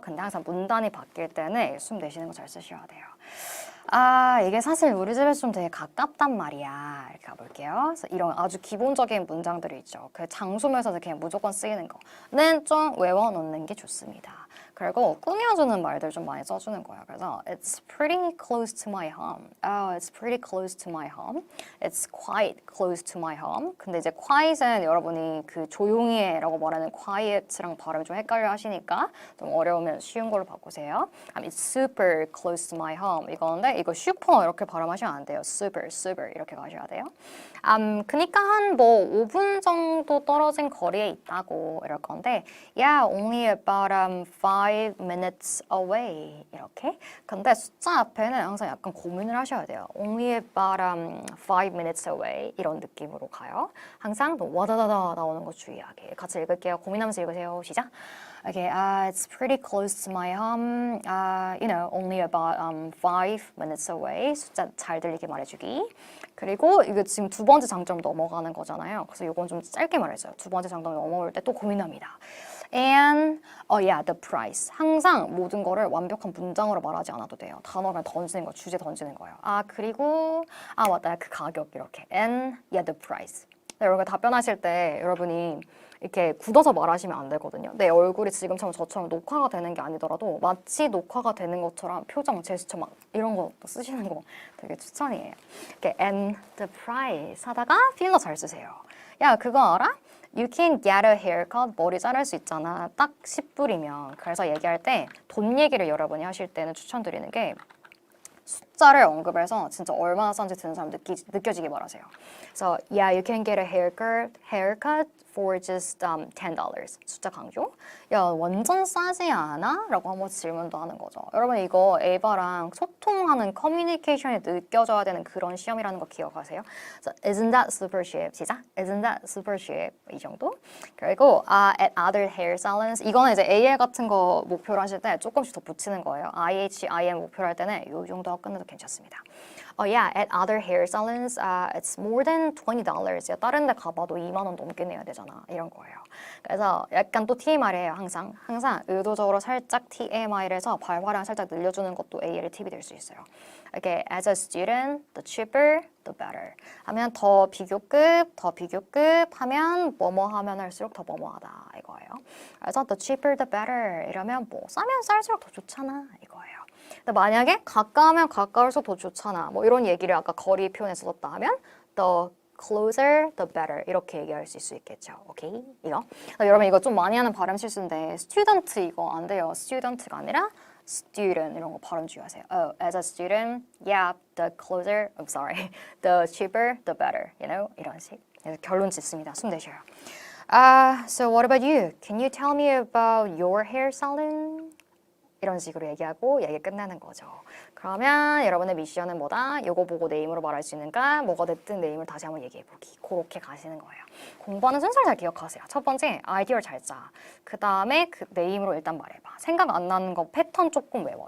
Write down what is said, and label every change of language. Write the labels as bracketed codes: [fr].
[ko] 근데 항상 문단이 바뀔 때는 숨 내쉬는 거 잘 쓰셔야 돼요. 이게 사실 우리 집에서 좀 되게 가깝단 말이야. 이렇게 가볼게요. 그래서 이런 아주 기본적인 문장들이 있죠. 그 장소명사에서 그냥 무조건 쓰이는 거는 좀 외워놓는 게 좋습니다. 그리고 꾸며주는 말들 좀 많이 써주는 거예요. [en] 그래서 It's pretty close to my home. Oh, it's pretty close to my home. It's quite close to my home. [ko] 근데 이제 quiet은 여러분이 그 조용히 해라고 말하는 quiet랑 발음이 좀 헷갈려 하시니까 좀 어려우면 쉬운 걸로 바꾸세요. [en] It's super close to my home. [ko] 이건데 이거 super 이렇게 발음하시면 안 돼요. super, super 이렇게 가셔야 돼요. 그니까 한 뭐 5분 정도 떨어진 거리에 있다고 이럴 건데 [en] Yeah, only about 5 minutes away [ko] 이렇게. 근데 숫자 앞에는 항상 약간 고민을 하셔야 돼요. [en] Only about 5 minutes away [ko] 이런 느낌으로 가요. 항상 와다다다 나오는 거 주의하게. 같이 읽을게요. 고민하면서 읽으세요. 시작. [en] Okay, it's pretty close to my home. You know, only about 5 minutes away. [ko] 숫자 잘 들리게 말해주기. 그리고 이거 지금 두 번째 장점 넘어가는 거잖아요. 그래서 이건 좀 짧게 말해줘요. 두 번째 장점 넘어올 때 또 고민합니다. [en] And, yeah, the price. [ko] 항상 모든 거를 완벽한 문장으로 말하지 않아도 돼요. 단어 그냥 던지는 거, 주제 던지는 거예요. 그리고, 맞다, 그 가격 이렇게. [en] And, yeah, the price. [ko] 여러분 답변하실 때 여러분이 이렇게 굳어서 말하시면 안 되거든요. 내 얼굴이 지금처럼 저처럼 녹화가 되는 게 아니더라도 마치 녹화가 되는 것처럼 표정, 제스처 막 이런 거 쓰시는 거 되게 추천이에요. 이렇게 [en] and the price [ko] 하다가 필러 잘 쓰세요. 야, 그거 알아? [en] You can get a haircut. [ko] 머리 자를 수 있잖아. 딱 10불이면. 그래서 얘기할 때 돈 얘기를 여러분이 하실 때는 추천드리는 게 숫자를 언급해서 진짜 얼마나 싼지 듣는 사람 느껴지게 말하세요. [en] 그래서 yeah, you can get a haircut for just $10. [ko] 숫자 강조. 야, 완전 싸지 않아? 라고 한번 질문도 하는 거죠. 여러분 이거 에바랑 소통하는 커뮤니케이션이 느껴져야 되는 그런 시험이라는 거 기억하세요? [en] So, isn't that super cheap? [ko] 시작. [en] Isn't that super cheap? [ko] 이 정도. 그리고 [en] at other hair salons. [ko] 이거는 이제 AL 같은 거 목표로 하실 때 조금씩 더 붙이는 거예요. IH, IM 목표로 할 때는 이 정도 끝내도 괜찮습니다. [en] Yeah, at other hair salons, it's more than $20. [ko] 야, 다른 데 가봐도 2만 원 넘게 내야 되잖아. 이런 거예요. 그래서 약간 또 TMI래요, 항상. 항상 의도적으로 살짝 TMI를 해서 발화량 살짝 늘려주는 것도 AL 팁이 될 수 있어요. 이렇게 [en] as a student, the cheaper, the better. [ko] 하면 더 비교급 하면 뭐뭐 하면 할수록 더 뭐뭐하다 이거예요. 그래서 [en] the cheaper, the better [ko] 이러면 뭐 싸면 쌀수록 더 좋잖아 이거예요. 근데 만약에 가까우면 가까울수록 더 좋잖아. 뭐 이런 얘기를 아까 거리 표현에 썼다 하면 [en] the closer, the better [ko] 이렇게 얘기할 수 있겠죠. 오케이? 이거. 여러분 이거 좀 많이 하는 발음 실수인데 student 이거 안 돼요. student가 아니라 student 이런 거 발음 주의하세요. [en] As a student, yeah, the closer, I'm sorry, the cheaper, the better. You know? [ko] 이런 식. 결론 짓습니다. 숨 내쉬어요. [en] So what about you? Can you tell me about your hair salon? [ko] 이런 식으로 얘기하고 얘기 끝나는 거죠. 그러면 여러분의 미션은 뭐다? 요거 보고 네임으로 말할 수 있는가? 뭐가 됐든 네임을 다시 한번 얘기해보기. 그렇게 가시는 거예요. 공부하는 순서를 잘 기억하세요. 첫 번째, 아이디어를 잘 짜. 그 다음에 그 네임으로 일단 말해봐. 생각 안 나는 거 패턴 조금 외워.